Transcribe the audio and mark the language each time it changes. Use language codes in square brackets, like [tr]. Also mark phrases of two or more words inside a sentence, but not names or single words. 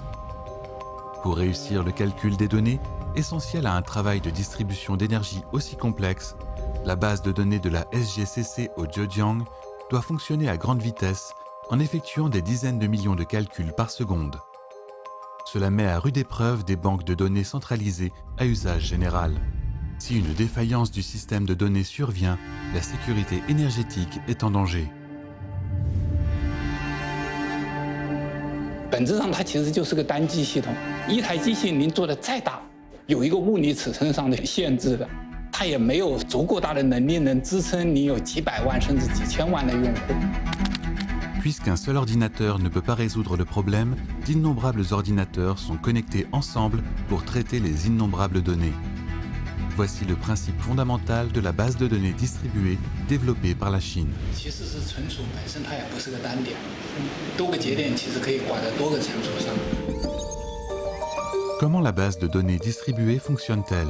[fr] Pour réussir le calcul des données, essentiel à un travail de distribution d'énergie aussi complexe, la base de données de la SGCC au Zhejiang doit fonctionner à grande vitesse en effectuant des dizaines de millions de calculs par seconde. Cela met à rude épreuve des banques de données centralisées à usage général. Si une défaillance du système de données survient, la sécurité énergétique est en danger. [zh] 本质上它其实就是个单机系统，一台机器您做的再大，有一个物理尺寸上的限制的，它也没有足够大的能力能支撑你有几百万甚至几千万的用户。 [fr] Puisqu'un seul ordinateur ne peut pas résoudre le problème, d'innombrables ordinateurs sont connectés ensemble pour traiter les innombrables données. Voici le principe fondamental de la base de données distribuée développée par la Chine. Comment la base de données distribuée fonctionne-t-elle?